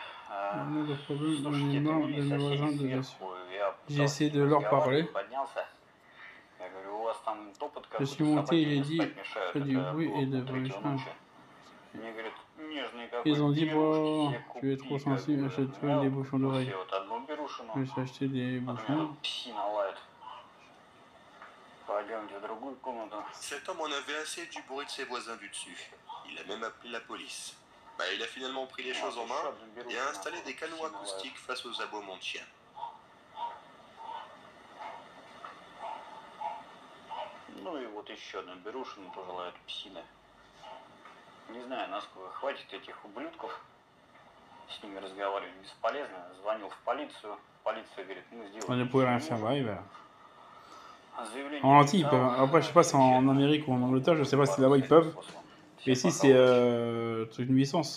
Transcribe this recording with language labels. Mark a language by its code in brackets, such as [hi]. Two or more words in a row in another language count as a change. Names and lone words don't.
[fr] On a le problème, on [ru] слушайте, [fr] est [ru] это [fr] marre [ru] мне [fr] de nos voisins [ru] соседи [fr] de dessus. [ru] сверху, я [fr] J'ai essayé de [ru] пытался [fr] leur [ru] разговаривать, [fr] parler. [ru] поднялся, Я говорю, у вас там топот [fr] Je [ru] какой-то, [fr] suis monté, il [ru] собаки [fr] a [ru] мне [fr] dit, [ru] спать мешают, [fr] fait du [ru] это [fr] bruit et [ru] было [fr] de [ru] пол-третьего [fr] machin. [ru] ночи. Мне говорят, нежный [fr] Ils [ru] какой, [fr] ont dit, [ru] беруши [fr] bon, [ru] себе [fr] tu es trop [ru] купи, как [fr] sensible, [ru] бы. [fr] achète-toi [ru] Я [fr] des [ru] вот [fr] bouchons [ru] купил [fr] d'oreille. [ru] себе вот одну берушину, [fr] Je me suis acheté des [ru] вот у меня [fr] bouchons. [ru] тут псина лает. Пойдемте в другую комнату. [fr] Cet homme en avait assez du bruit de ses voisins du dessus. Il a même appelé la police. Bah, il a finalement pris les choses en main et a installé des canons acoustiques face aux aboiements de chiens. [ru] Ну и вот еще одна берушина тоже лает псина. Не знаю, насколько хватит этих ублюдков. С ними разговаривать бесполезно. Звонил в полицию. Полиция говорит, мы [fr] On [ru] сделаем [fr] ne [ru] все, [fr] pouvait [ru] что [fr] rien faire, bah oui, [ru] можем. [fr] bah. [ru] Заявление [fr] En Antilles, ils [ru] написал, [fr] peuvent. Après, je sais pas si en Amérique ou en Angleterre, je sais pas si là-bas ils peuvent. Mais ici, c'est truc de nuisance.